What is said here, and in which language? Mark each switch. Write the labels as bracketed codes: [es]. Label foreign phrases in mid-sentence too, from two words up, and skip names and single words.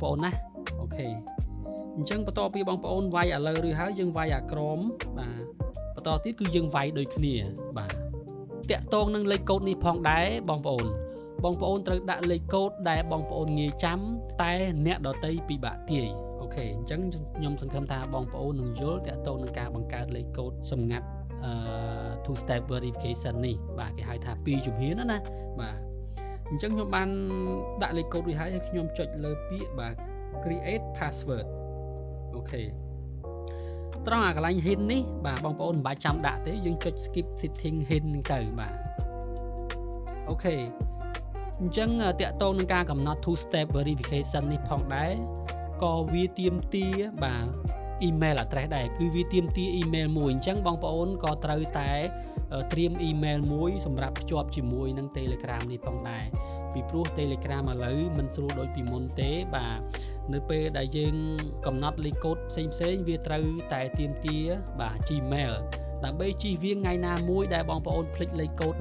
[km] ប្អូនណាអូខេអញ្ចឹងបន្តពីបងប្អូនវាយឥឡូវឬហើយយើងវាយអាក្រមបាទបន្តទៀតគឺយើងវាយដូចគ្នាបាទតាក់ទងនឹងលេខកូដនេះផងដែរបងប្អូនត្រូវដាក់លេខកូដដែលបងប្អូនងាយចាំតែអ្នកដទៃពិបាកទាយអូខេអញ្ចឹងខ្ញុំសង្ឃឹមថាបងប្អូននឹងយល់តាក់ទងនឹងការបង្កើតលេខកូដសម្ងាត់ [en] two step verification [km] នេះបាទគេហៅថា2ជំហានណាបាទអញ្ចឹងខ្ញុំបានដាក់លេខកូដរួចហើយខ្ញុំចុចលើពាក្យបាទ [en] create password [km] អូខេត្រង់អាកន្លែង hint នេះបាទបងប្អូនមិនបាច់ចាំដាក់ទេយើងចុច [en] skip setting hint [km] ហ្នឹងទៅបាទអូខេអញ្ចឹងតាក់ទងនឹងការកំណត់ two [en] step verification [km] នេះផងដែរក៏វាទាមទារបាទ [en] email address [km] ដែរគឺវាទាមទារ email មួយអញ្ចឹងបងប្អូនក៏ត្រូវតែត្រៀម email មួយសម្រាប់ភ្ជាប់ជាមួយនឹង Telegram នេះផងដែរពីព្រោះ Telegram ឥឡូវមិនស្រួល ដូចពីមុនទេបាទនៅពេលដែលយើងកំណត់លេខកូដផ្សេងវាត្រូវតែទាមទារបាទ Gmail ដើម្បីជៀសវាងថ្ងៃណាមួយដែលបងប្អូនភ្លេចលេខកូដ